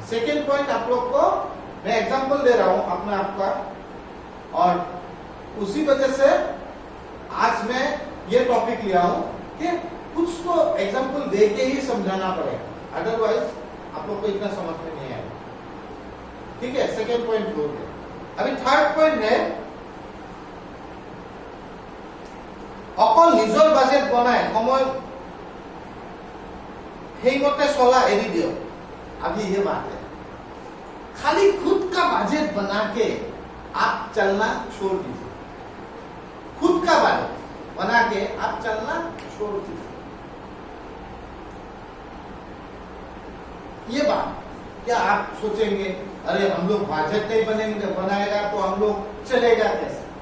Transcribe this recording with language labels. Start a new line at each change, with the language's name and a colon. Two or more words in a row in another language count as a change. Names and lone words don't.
English: second point
Hindi: आप लोग को मैं एग्जांपल दे रहा हूं अपने आप का, और उसी वजह से आज मैं ये टॉपिक लिया हूं कि कुछ तो एग्जांपल दे के ही समझाना पड़ेगा, अदरवाइज आप लोग को इतना समझ में नहीं आएगा। ठीक है,
English: second point
Hindi: हो गया। अभी
English: third point
Hindi: है,
Assamese: অকল নিজৰ বাজেট বনায় সময় সেইমতে চলা এৰি দিও।
Hindi: अभी ये बात है, खाली खुद का बजट बना के आप चलना छोड़ दीजिए। खुद का बजट बना के आप चलना छोड़ दीजिए। ये बात क्या आप सोचेंगे अरे हम लोग बजट नहीं बनेंगे, बनाएगा तो हम लोग चलेगा कैसे?